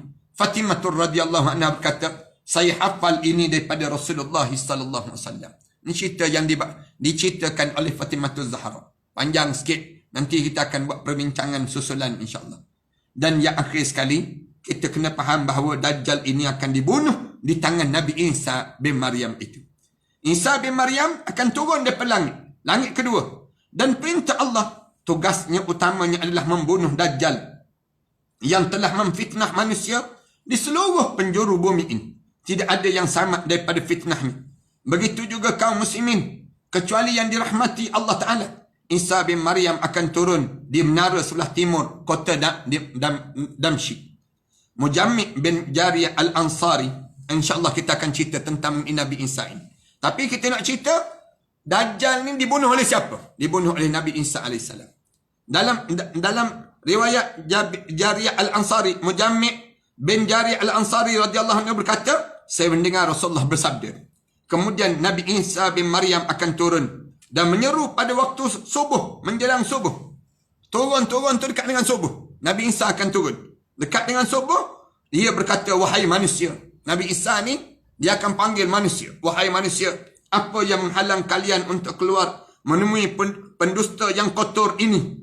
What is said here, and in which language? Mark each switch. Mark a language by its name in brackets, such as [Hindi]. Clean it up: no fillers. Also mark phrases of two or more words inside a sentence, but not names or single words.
[Malay] Fatimah [Arabic] رضي الله عنها [Malay] berkata, saya hafal ini daripada Rasulullah [Arabic] صلى الله عليه وسلم. [Malay] Ini cerita yang diceritakan oleh Fatimah Zahra. Panjang sikit. Nanti kita akan buat perbincangan susulan insya-Allah. Dan yang akhir sekali, kita kena faham bahawa Dajjal ini akan dibunuh di tangan Nabi Isa bin Maryam itu. Isa bin Maryam akan turun daripada langit kedua. Dan perintah Allah, tugasnya utamanya adalah membunuh Dajjal yang telah memfitnah manusia di seluruh penjuru bumi ini. Tidak ada yang sama daripada fitnahnya. Begitu juga kaum muslimin, kecuali yang dirahmati Allah Ta'ala. Isa bin Maryam akan turun di menara sebelah timur kota Damsyik. Mujammi bin Jariyah Al-Ansari, insyaAllah kita akan cerita tentang Nabi Isa ini. Tapi kita nak cerita, Dajjal ni dibunuh oleh siapa? Dibunuh oleh Nabi Isa AS. Dalam riwayat Jariyah Al-Ansari, Mujammi bin Jariyah Al-Ansari [Arabic] رضي الله عنه [Malay] berkata, saya mendengar Rasulullah bersabda, kemudian Nabi Isa bin Maryam akan turun dan menyeru pada waktu subuh, menjelang subuh. Turun tu dekat dengan subuh. Nabi Isa akan turun. Dekat dengan subuh, dia berkata, wahai manusia. Nabi Isa ni, dia akan panggil manusia. Wahai manusia, apa yang menghalang kalian untuk keluar menemui pendusta yang kotor ini?